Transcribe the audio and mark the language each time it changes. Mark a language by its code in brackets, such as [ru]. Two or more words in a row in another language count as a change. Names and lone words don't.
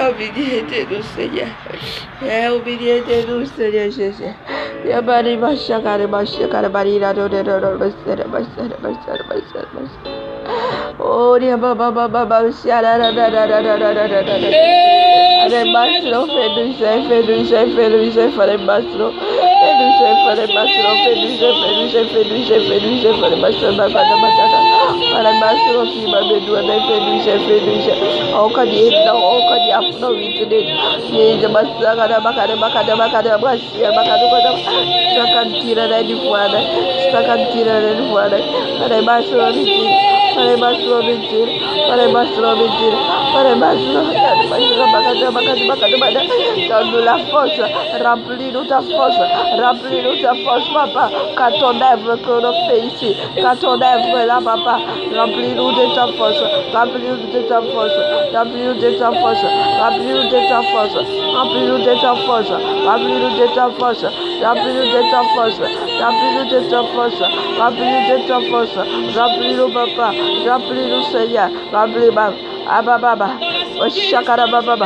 [fr] Obédiente-nous, Seigneur. Obédiente-nous, Seigneur Jésus. Yabari Bashakari Bashakari Barira Dodero Basara Basara Basara Basara Basara. Oh, dia baba baba baba siara da da da da da da da da da. Fare bastro, fare bastro, fare bastro, fare bastro, fima bedua dai feduce. Oka di afno vitide. Ni basta kada bakada basia bakada kada. Stakan tira di fuada. Fare bastro vitide. Fare bastro. Donne-nous la force, remplis-nous ta force, papa, qu'à ton œuvre que l'on fait ici, qu'à ton œuvre là, papa, remplis-nous de ta force, remplis-nous de ta force, remplis-nous de ta force, remplis-nous de ta force, remplis-nous de ta force, remplis-nous de ta force, remplis-nous de ta force, remplis-nous de ta force, remplis-nous de ta force, remplis-nous papa, remplis-nous Seigneur, remplis-nous, Ababa, Shakara Baba.